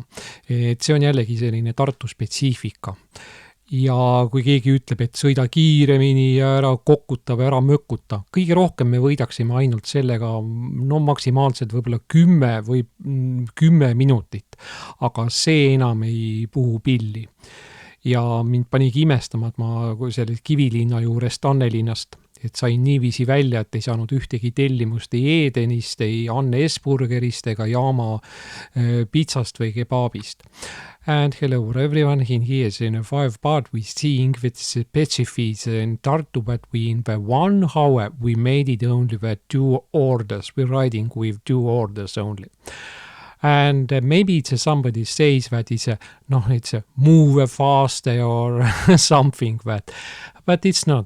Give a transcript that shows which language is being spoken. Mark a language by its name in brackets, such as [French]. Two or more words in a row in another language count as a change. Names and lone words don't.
[Estonian] Et see on jällegi selline Tartu spetsiifika. Ja kui keegi ütleb, et sõida kiiremini ja ära kokkuta või ära mökuta, kõige rohkem me võidaksime ainult sellega, no maksimaalselt võib-olla 10 või 10 minutit, aga see enam ei puhu pilli. Ja mind panigi imestama, et ma selle Kivilinna juures Annelinnast, et sain niiviisi välja, et ei saanud ühtegi tellimust ei Edenist, ei Anne S-burgerist ega Jaama pizzast või kebaabist. [English] And hello everyone, in here is in a 5 part we seeing with specifics in Tartu, but we in the 1 hour we made it only with 2 orders. We're riding with 2 orders only. And maybe it's somebody says that it's a move faster or something that, but it's not.